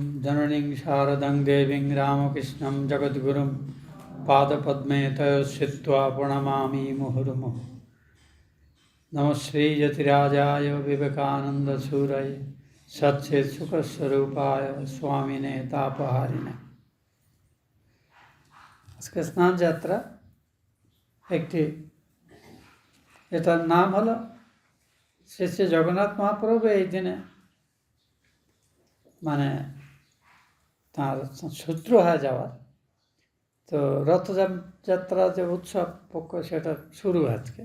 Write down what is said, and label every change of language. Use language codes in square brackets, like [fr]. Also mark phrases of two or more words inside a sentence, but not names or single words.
[sa] जननीं शारदां देवीं रामकृष्णं जगद्गुरुं पादपद्मे तयोश्रित्वा प्रणमामि मुहुर्मुहुः। नमः श्रीयतिराजाय विवेकानन्दसूरये सच्चित्सुखस्वरूपाय स्वामिने तापहारिणे। [bn] আজকে স্নান যাত্রা একটি, এটার নাম হলো শ্রী শ্রী জগন্নাথ মহাপ্রভু এই দিনে মানে তার শত্রু হয়ে যাওয়ার, তো রথযাত্রা যে উৎসব পক্ষ সেটা শুরু আজকে।